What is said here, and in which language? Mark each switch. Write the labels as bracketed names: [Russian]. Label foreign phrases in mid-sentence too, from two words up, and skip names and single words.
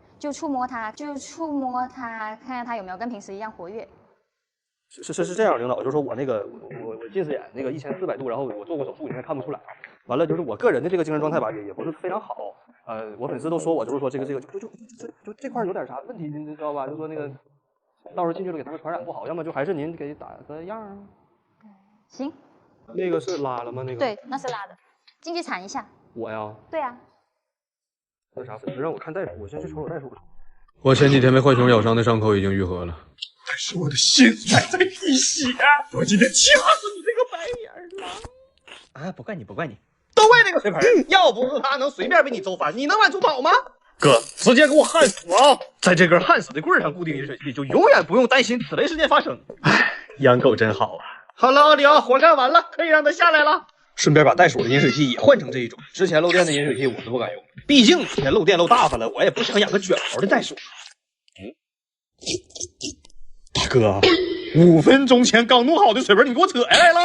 [Chinese] 就觸摸它，看看它有沒有跟平時一樣活躍。是這樣，領導，就是說我我近視眼那個1400度，然後我做過手術，你看看不出來。完了就是我個人的這個精神狀態吧，也不是非常好。我粉絲都說我就是說這個就這塊有點啥問題，您知道吧？就說那個到時候進去了給他們傳染不好，要麼就還是您給打個樣啊。行。那個是拉了嗎？那個？對，那是拉的。進去鏟一下。我呀？對啊。那啥，粉絲讓我看袋鼠，我先去瞅瞅袋鼠。我前幾天被浣熊咬傷的傷口已經愈合了。但是我的心還在滴血，我今天掐死你這個白眼狼！啊，不怪你，都怪那個水盆，要不是他能隨便被你揍翻，你能往出跑嗎？哥，直接給我焊死啊！在這根焊死的棍上固定飲水器，就永遠不用擔心此類事件發生。唉，養狗真好啊！好了，奧利奧，活幹完了，可以讓他下來了。順便把袋鼠的飲水器也換成這一種，之前漏電的飲水器我是不敢用，畢竟之前漏電漏大發了，我也不想養個捲毛的袋鼠。大哥，5分鐘前剛弄好的水盆，你給我扯下來了。